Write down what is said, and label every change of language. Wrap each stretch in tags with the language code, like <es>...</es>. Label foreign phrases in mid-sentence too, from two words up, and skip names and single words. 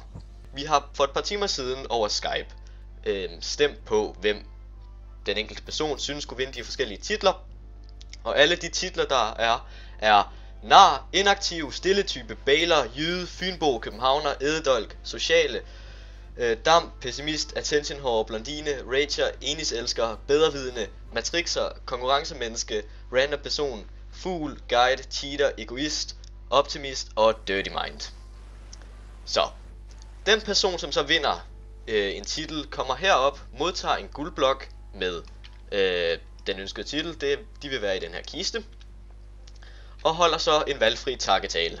<da>Vi har for et par timer siden over Skype stemt på, hvem den enkelte person synes skulle vinde de forskellige titler. Og alle de titler, der er nar, inaktiv, stilletype, bailer, jyde, fynbo, københavner, ededolk, sociale, dam, pessimist, attention-whore, blondine, rager, eniselsker, bedrevidende, matrixer, konkurrencemenneske,</da> <en>random person,</en> <da>fugl, guide, cheater, egoist, optimist og</da> <en>dirty mind.</en> <da>Så, den person som så vinder en titel kommer herop, modtager en guldblok med den ønskede titel, de vil være i den her kiste, og holder så en valgfri takketale.</da>